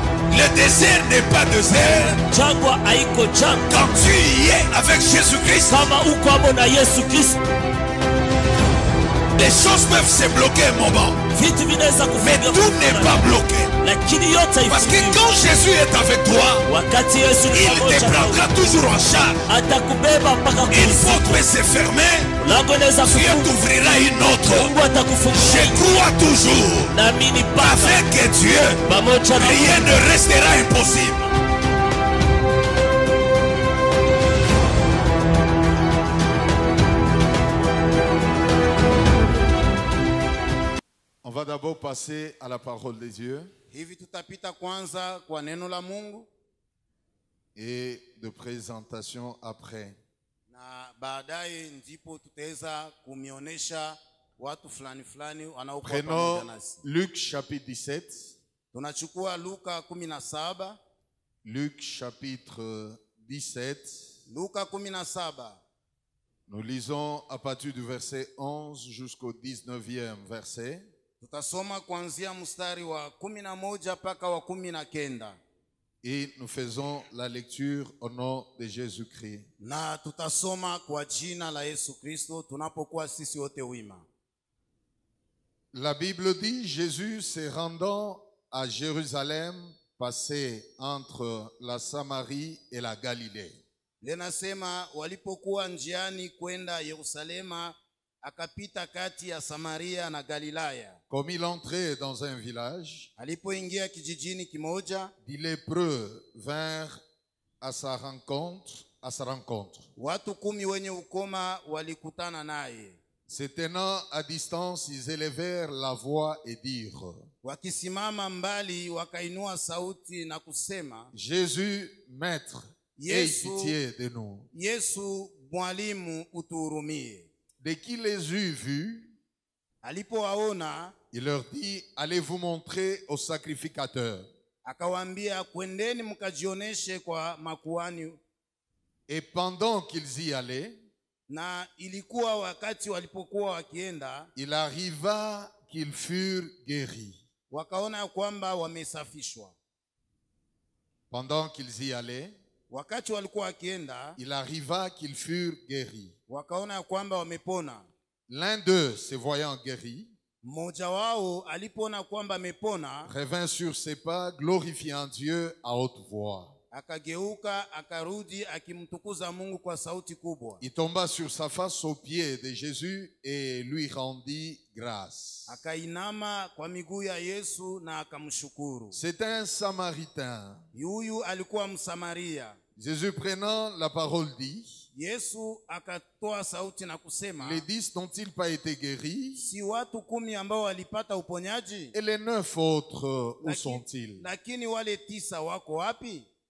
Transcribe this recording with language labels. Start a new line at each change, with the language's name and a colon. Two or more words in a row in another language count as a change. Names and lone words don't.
French: Le désert n'est pas désert.
Swahili: Jangwa haiko jangwa.
French: Quand tu y es avec Jésus-Christ,
Swahili: Kama uko hapo na Yesu Kristo,
French: les choses peuvent se bloquer un moment,
Swahili: vitu vinaweza
French: mais
Swahili: kufunga,
French: tout n'est pas bloqué.
Swahili: lakini yote
French: Parce que
Swahili: haifungiwi.
French: quand Jésus est avec toi,
Swahili: Wakati Yesu ni
French: il te
Swahili: pamoja nawe,
French: prendra toujours en charge.
Swahili: atakubeba mpaka
French: Une
Swahili: kuusi.
French: porte peut se fermer,
Swahili: Lango inaweza
French: Dieu
Swahili: kufunga,
French: t'ouvrira une autre.
Swahili: Mungu atakufungulia.
French: Je crois toujours,
Swahili: Naamini mpaka
French: avec Dieu,
Swahili: pamoja na
French: rien ne restera impossible. On va d'abord passer à la parole de Dieu
Swahili: Hivi tutapita kwanza kwa neno la Mungu
French: et de présentation après.
Swahili: na baadaye ndipo tutaweza kumionesha watu fulani fulani wanaokuwa pamoja
French: Prenons
Swahili: nasi.
French: Luc chapitre 17.
Swahili: Tunachukua Luka 17.
French: Luc chapitre 17.
Swahili: Luka 17.
French: Nous lisons à partir du verset 11 jusqu'au 19e verset.
Swahili: Tutasoma kuanzia mstari wa 11 mpaka wa 19.
French: Et nous faisons la lecture au nom de Jésus-Christ.
Swahili: Na tutasoma kwa jina la Yesu Kristo tunapokuwa sisi wote wima.
French: La Bible dit, Jésus se rendant à Jérusalem, passait entre la Samarie et la Galilée.
Swahili: Linasema walipokuwa njiani kwenda Yerusalema, akapita kati ya Samaria na Galilaya.
French: Comme il entrait dans un village,
Swahili: Alipoingia kijijini kimoja,
French: des lépreux vinrent à sa rencontre.
Swahili: watu 10 wenye ukoma walikutana naye.
French: Se tenant à distance, ils élevèrent la voix et dirent,
Swahili: Wakisimama mbali wakainua sauti na kusema,
French: Jésus, Maître, aie
Swahili: Yesu,
French: pitié de nous.
Swahili: Yesu mwalimu, utuhurumie.
French: Dès qu'il les eut vus,
Swahili: Alipowaona
French: il leur dit, allez vous montrer au sacrificateur.
Swahili: akawaambia, kwendeni mkajioneshe kwa makuhani.
French: Et pendant qu'ils y allaient,
Swahili: Na ilikuwa wakati walipokuwa wakienda,
French: il arriva qu'ils furent guéris.
Swahili: wakaona ya kwamba wamesafishwa.
French: Pendant qu'ils y allaient,
Swahili: Wakati walikuwa wakienda,
French: il arriva qu'ils furent guéris.
Swahili: wakaona ya kwamba wamepona.
French: L'un d'eux, se voyant guéri,
Swahili: Mmoja wao alipoona kwamba amepona,
French: revint sur ses pas, glorifiant Dieu à haute voix.
Swahili: akageuka akarudi akimtukuza Mungu kwa sauti kubwa.
French: Il tomba sur sa face aux pieds de Jésus et lui rendit grâce.
Swahili: Akainama kwa miguu ya Yesu na akamshukuru.
French: C'est un Samaritain.
Swahili: Huyu alikuwa Msamaria.
French: Jésus prenant la parole dit,
Swahili: Yesu akatoa sauti na kusema,
French: les 10 n'ont-ils pas été guéris?
Swahili: si watu 10 ambao walipata uponyaji?
French: Et les 9 autres, où sont-ils?
Swahili: Lakini wale 9 wako wapi?